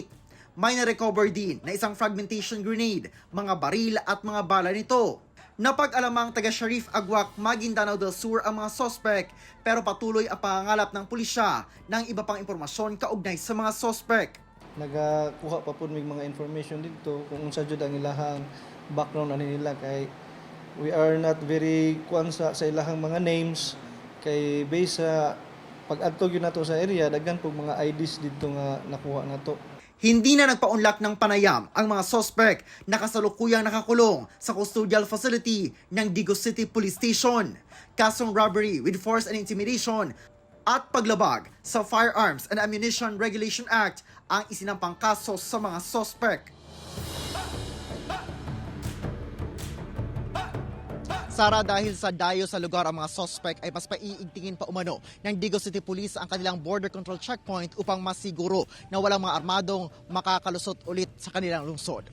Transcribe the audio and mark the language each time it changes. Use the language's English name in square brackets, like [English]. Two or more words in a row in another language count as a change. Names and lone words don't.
[Filipino] May na-recover din na isang fragmentation grenade, mga baril at mga bala nito. Napag-alamang taga Sharif Agwak, Maguindanao del Sur ang mga suspect pero patuloy ang pangangalap ng pulisya ng iba pang impormasyon kaugnay sa mga suspect. [Cebuano] Nagakuha pa po may mga information dito kung unsa jud ang ilahang background ani nila kay [English] we are not very [Cebuano] kuan sa ilahang mga names kay based sa pag-adto gyud nato sa area daghan pug mga IDs dito nga nakuha nato. [Filipino] Hindi na nagpaunlak ng panayam ang mga suspect na kasalukuyang nakakulong sa [English] custodial facility [Filipino] ng Digo City Police Station. Kasong [English] robbery with force and intimidation [Filipino] at paglabag sa Firearms and Ammunition Regulation Act ang isinampang kaso sa mga suspect. Sara, dahil sa dayo sa lugar ang mga suspect ay mas paiigtingin pa umano ng Digo City Police ang kanilang border control checkpoint upang masiguro na walang mga armadong makakalusot ulit sa kanilang lungsod.